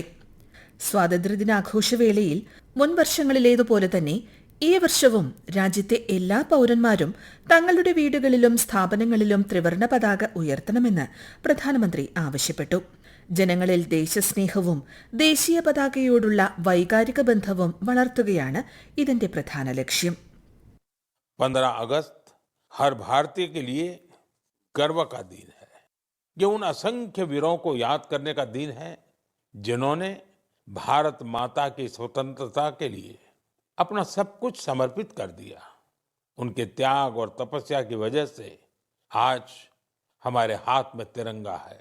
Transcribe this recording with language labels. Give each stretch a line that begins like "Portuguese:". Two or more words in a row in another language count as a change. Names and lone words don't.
Malayalam: സ്വാതന്ത്ര്യദിനാഘോഷവേളയിൽ മുൻ വർഷങ്ങളിലേതുപോലെ തന്നെ ഈ വർഷവും രാജ്യത്തെ എല്ലാ പൌരന്മാരും തങ്ങളുടെ വീടുകളിലും സ്ഥാപനങ്ങളിലും ത്രിവർണ പതാക ഉയർത്തണമെന്ന് പ്രധാനമന്ത്രി ആവശ്യപ്പെട്ടു. ജനങ്ങളിൽ ദേശസ്നേഹവും ദേശീയ പതാകയോടുള്ള വൈകാരിക ബന്ധവും വളർത്തുകയാണ് ഇതിന്റെ പ്രധാന ലക്ഷ്യം.
Hindi: 15 अगस्त हर भारतीय के लिए गर्व का दिन है। ये उन असंख्य वीरों को याद करने का दिन है जिन्होंने भारत माता की स्वतंत्रता के लिए अपना सब कुछ समर्पित कर दिया। उनके त्याग और तपस्या की वजह से आज हमारे हाथ में तिरंगा है।